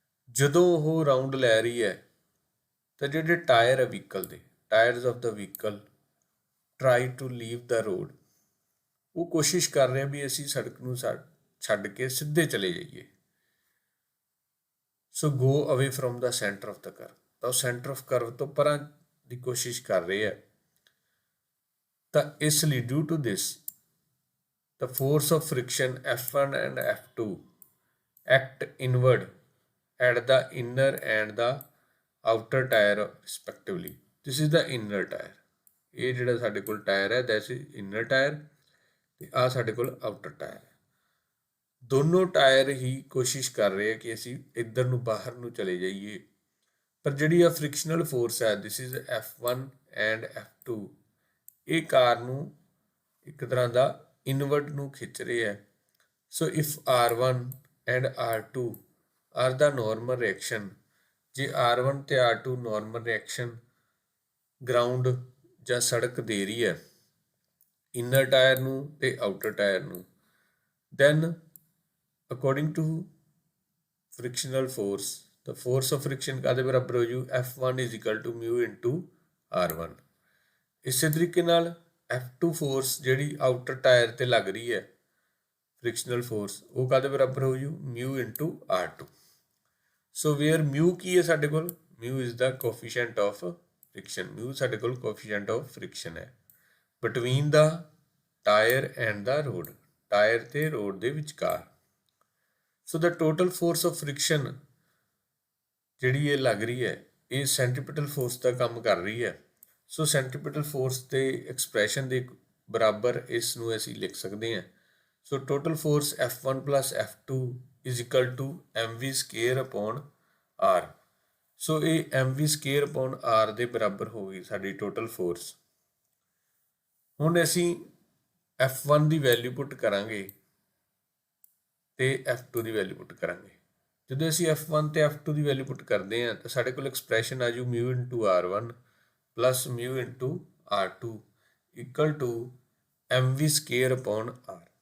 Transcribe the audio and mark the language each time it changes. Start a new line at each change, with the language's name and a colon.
Punjabi: ਜਦੋਂ ਉਹ ਰਾਊਂਡ ਲੈ ਰਹੀ ਹੈ ਤਾਂ ਜਿਹੜੇ ਟਾਇਰ ਹੈ ਵਹੀਕਲ ਦੇ,
English: tyres of the vehicle try to leave the road,
Punjabi: ਉਹ ਕੋਸ਼ਿਸ਼ ਕਰ ਰਹੇ ਵੀ ਅਸੀਂ ਸੜਕ ਨੂੰ ਛੱਡ ਕੇ ਸਿੱਧੇ ਚਲੇ ਜਾਈਏ। ਸੋ
English: go away from the centre of the curve,
Punjabi: ਤਾਂ ਉਹ ਸੈਂਟਰ ਆਫ ਕਰਵ ਤੋਂ ਪਰਾਂ ਦੀ ਕੋਸ਼ਿਸ਼ ਕਰ ਰਹੇ ਹੈ। ਤਾਂ ਇਸ ਲਈ
English: Due to this the force of friction F1 and F2 act inward at the inner and the outer tire respectively. This is the inner tire.
Punjabi: ਇਹ ਜਿਹੜਾ ਸਾਡੇ ਕੋਲ ਟਾਇਰ ਹੈ
English: that is inner tyre
Punjabi: ਤੇ ਆ ਸਾਡੇ ਕੋਲ ਆਊਟਰ ਟਾਇਰ ਹੈ। ਦੋਨੋਂ ਟਾਇਰ ਹੀ ਕੋਸ਼ਿਸ਼ ਕਰ ਰਹੇ ਆ ਕਿ ਅਸੀਂ ਇੱਧਰ ਨੂੰ ਬਾਹਰ ਨੂੰ ਚਲੇ ਜਾਈਏ, ਪਰ ਜਿਹੜੀ ਆ ਫ੍ਰਿਕਸ਼ਨਲ ਫੋਰਸ ਹੈ
English: this is F1 and F2,
Punjabi: ਇਹ ਕਾਰ ਨੂੰ ਇੱਕ ਤਰ੍ਹਾਂ ਦਾ ਇਨਵਰਡ ਨੂੰ ਖਿੱਚ ਰਹੇ ਹੈ। ਸੋ
English: if R1 and R2 are the normal reaction,
Punjabi: ਜੇ R1 ਤੇ R2 ਨੋਰਮਲ ਰਿਐਕਸ਼ਨ ਗਰਾਊਂਡ ਜਾਂ ਸੜਕ ਦੇ ਰਹੀ ਹੈ ਇਨਰ ਟਾਇਰ ਨੂੰ ਤੇ ਆਊਟਰ ਟਾਇਰ ਨੂੰ, then according to ਫ੍ਰਿਕਸ਼ਨਲ force the force of friction ਕਾਹਦੇ ਬਰਾਬਰ ਹੋ ਜੂ
English: F1 is equal to mu into R1।
Punjabi: ਇਸੇ ਤਰੀਕੇ ਨਾਲ F2 ਫੋਰਸ ਜਿਹੜੀ ਆਊਟਰ ਟਾਇਰ ਤੇ ਲੱਗ ਰਹੀ ਹੈ ਫ੍ਰਿਕਸ਼ਨਲ ਫੋਰਸ, ਉਹ ਕਾਹਦੇ ਬਰਾਬਰ ਹੋ ਜੂ mu into R2।
English: so where mu ਕੀ ਹੈ ਸਾਡੇ ਕੋਲ, mu is the coefficient of friction, mu ਸਾਡੇ ਕੋਲ coefficient of friction ਹੈ between the tire and the road,
Punjabi: tyre ਤੇ ਰੋਡ ਦੇ ਵਿਚਕਾਰ। ਸੋ
English: the total force of friction
Punjabi: ਜਿਹੜੀ ਇਹ ਲੱਗ ਰਹੀ ਹੈ ਇਹ ਸੈਂਟਰੀਪੀਟਲ ਫੋਰਸ ਦਾ ਕੰਮ ਕਰ ਰਹੀ ਹੈ। ਸੋ ਸੈਂਟਰੀਪੀਟਲ ਫੋਰਸ ਦੇ ਐਕਸਪ੍ਰੈਸ਼ਨ ਦੇ ਬਰਾਬਰ ਇਸ ਨੂੰ ਅਸੀਂ ਲਿਖ ਸਕਦੇ ਹਾਂ।
English: So total force F1 plus F2 is equal to mv square upon r।
Punjabi: ਸੋ ਇਹ mv ਸਕੇਅਰ ਅਪੋਨ r ਦੇ ਬਰਾਬਰ ਹੋ ਗਈ ਸਾਡੀ ਟੋਟਲ ਫੋਰਸ। ਹੁਣ ਅਸੀਂ F1 ਦੀ ਵੈਲਿਊ ਪੁੱਟ ਕਰਾਂਗੇ ਤੇ F2 ਦੀ ਵੈਲਿਊ ਪੁੱਟ ਕਰਾਂਗੇ। ਜਦੋਂ ਅਸੀਂ F1 ਤੇ F2 ਦੀ ਵੈਲਿਊ ਪੁੱਟ ਕਰਦੇ ਹਾਂ ਤਾਂ ਸਾਡੇ ਕੋਲ ਐਕਸਪ੍ਰੈਸ਼ਨ ਆ ਜੂ
English: mu into R1 plus mu into R2 equal to mv
Punjabi: square upon r।